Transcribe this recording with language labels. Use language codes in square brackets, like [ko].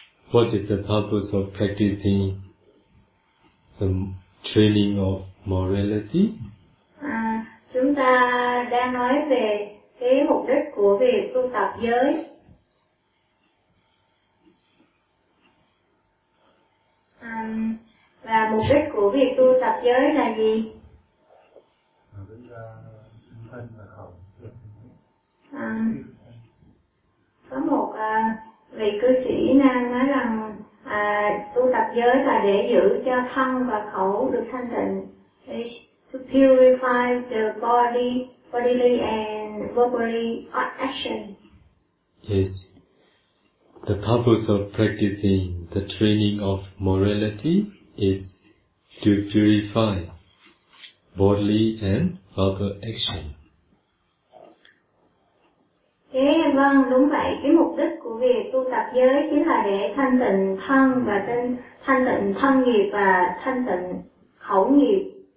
[en] What is the purpose of practicing the training of morality? [vi] Chú ta đang nói về cái mục đích của việc tu tập giới. Và mục đích của việc tu tập giới là gì? Có một vị cư sĩ nam nói rằng tu tập giới là để giữ cho thân và khẩu được thanh tịnh, [en] to purify the body, bodily and verbally action. Yes. The purpose of practicing the training of morality is to purify bodily and verbal action. [vi] Thế vâng, đúng vậy. Cái mục đích của việc tu tập giới chính là để thanh tịnh thân và thanh tịnh thân nghiệp và thanh tịnh khẩu nghiệp.